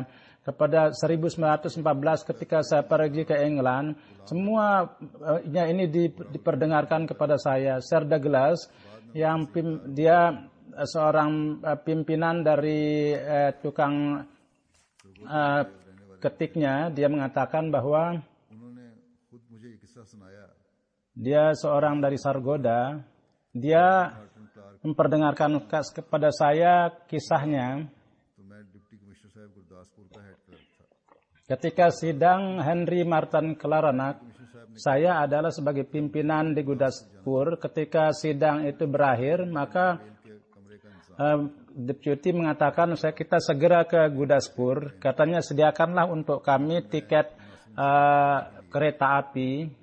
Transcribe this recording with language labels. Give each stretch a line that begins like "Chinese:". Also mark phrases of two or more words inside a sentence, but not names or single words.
Indonesian: Pada 1914 ketika saya pergi ke England, semuanya ini diperdengarkan kepada saya. Sir Douglas yang dia seorang pimpinan dari tukang ketiknya, dia mengatakan bahwa
Hindi: किस्सा सुनाया
Indonesian: Dia seorang dari Sargodha. Dia memperdengarkan kepada saya kisahnya
Hindi: तो मैं डिप्टी कमिश्नर साहब गुरदासपुर का हेड क्लर्क था।
Indonesian: ketika sidang Henry Martin Kelaranak. Saya adalah sebagai pimpinan di Gudaspur. Ketika sidang itu berakhir, maka deputi mengatakan kita segera ke Gudaspur. Katanya sediakanlah untuk kami tiket kereta api.